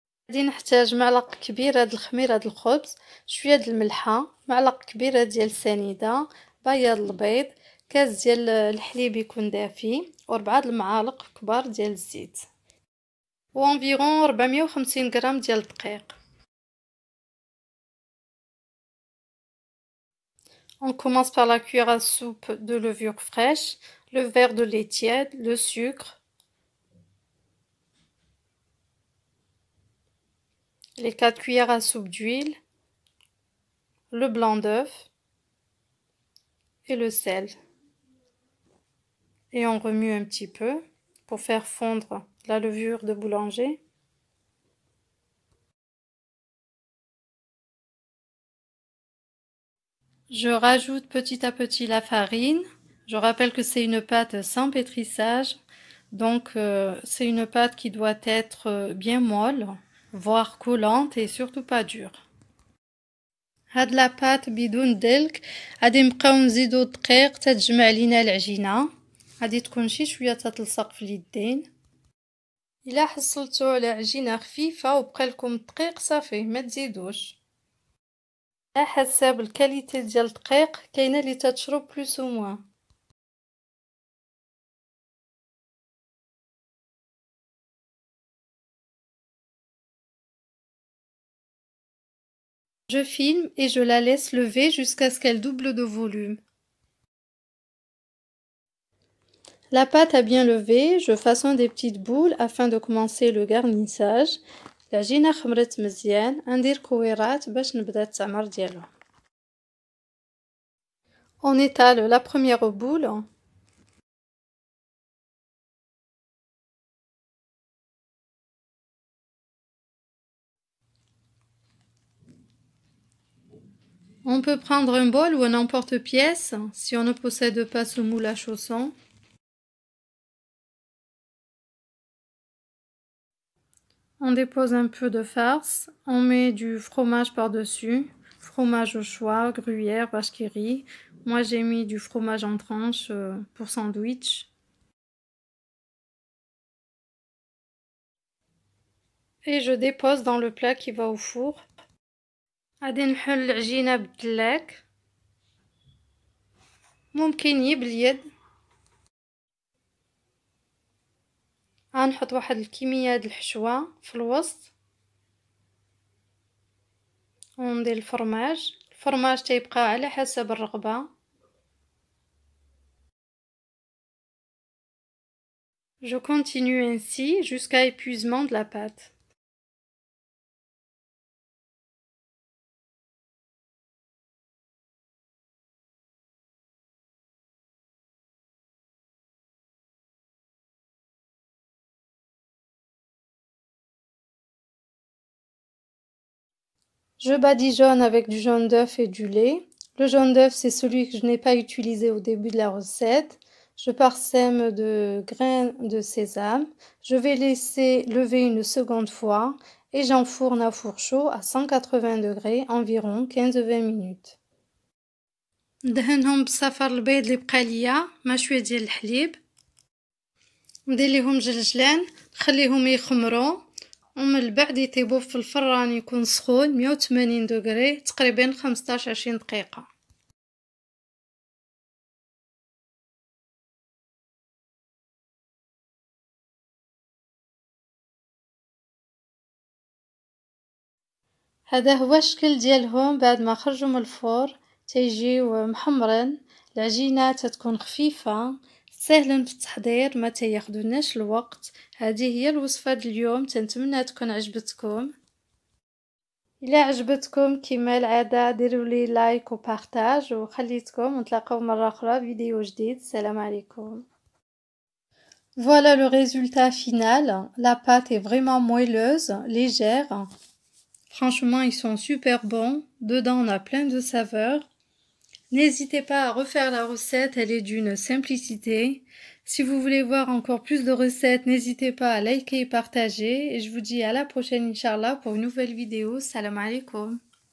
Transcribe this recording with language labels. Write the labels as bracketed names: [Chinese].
[Arabic] غادي نحتاج معلقة كبيرة د الخميرة د الخبز، شوية د الملحة، معلقة كبيرة ديال السنيدة، بياض البيض، كاس ديال الحليب يكون دافي، و4 د المعالق كبار ديال الزيت، و environ 450 غرام ديال الدقيق. [French] On commence par la cuillère à soupe de levure fraîche, le verre de lait tiède, le sucre, les 4 cuillères à soupe d'huile, le blanc d'œuf et le sel. Et on remue un petit peu pour faire fondre la levure de boulanger. Je rajoute petit à petit la farine. Je rappelle que c'est une pâte sans pétrissage, donc c'est une pâte qui doit être bien molle, voire collante et surtout pas dure. [Arabic] هاد لاباط بدون دلك غادي نبقاو نزيدو الدقيق تتجمع لينا العجينه، غادي تكون شويه تتلصق في اليدين. الا حصلتو على عجينه خفيفه وبقى لكم الدقيق صافي ما تزيدوش. على حسب الكاليتي ديال الدقيق كاينه اللي تتشرب بلوس او موان. [French] Je filme et je la laisse lever jusqu'à ce qu'elle double de volume. La pâte a bien levé, je façonne des petites boules afin de commencer le garnissage. [Arabic] العجينة خمرت مزيان، ندير كويرات باش نبدا التعمر ديالها. [French] On étale la première boule. On peut prendre un bol ou un emporte-pièce si on ne possède pas ce moule à chaussons. On dépose un peu de farce, on met du fromage par-dessus, fromage au choix, gruyère, vache qui rit. Moi j'ai mis du fromage en tranches pour sandwich. Et je dépose dans le plat qui va au four. [Arabic] غادي نحل العجينة بالدلاك، ممكن باليد. غنحط واحد الكمية د الحشوة في الوسط وندير الفرماج تيبقى على حسب الرغبة. [French] Je continue ainsi jusqu'à épuisement de la pâte. Je badigeonne avec du jaune d'œuf et du lait. Le jaune d'œuf, c'est celui que je n'ai pas utilisé au début de la recette. Je parsème de grains de sésame. Je vais laisser lever une seconde fois et j'enfourne à four chaud à 180 degrés environ 15-20 minutes. [Arabic] ندهنهم بصفر البيض اللي بقى ليا مع شويه ديال الحليب، ندير ليهم جلجلان، نخليهم يخمروا ومن بعد يطيبوا في الفران يكون سخون 180 دغري تقريبا 15-20 دقيقه. هذا هو الشكل ديالهم بعد ما خرجوا من الفور، تيجيو محمرين. العجينه تتكون خفيفه سهل في التحضير ما تياخذوناش الوقت. هذه هي الوصفه اليوم، تنتمنى تكون عجبتكم. الى عجبتكم كما العاده ديروا لي لايك وبارطاج وخليتكم، نتلاقاو مره اخرى فيديو جديد. السلام عليكم. [French] Voilà le résultat final. La pâte est vraiment moelleuse, légère. Franchement, ils sont super bons. Dedans, on a plein de saveurs. N'hésitez pas à refaire la recette, elle est d'une simplicité. Si vous voulez voir encore plus de recettes, n'hésitez pas à liker et partager. Et je vous dis à la prochaine, Inch'Allah, pour une nouvelle vidéo. Salam alaikum.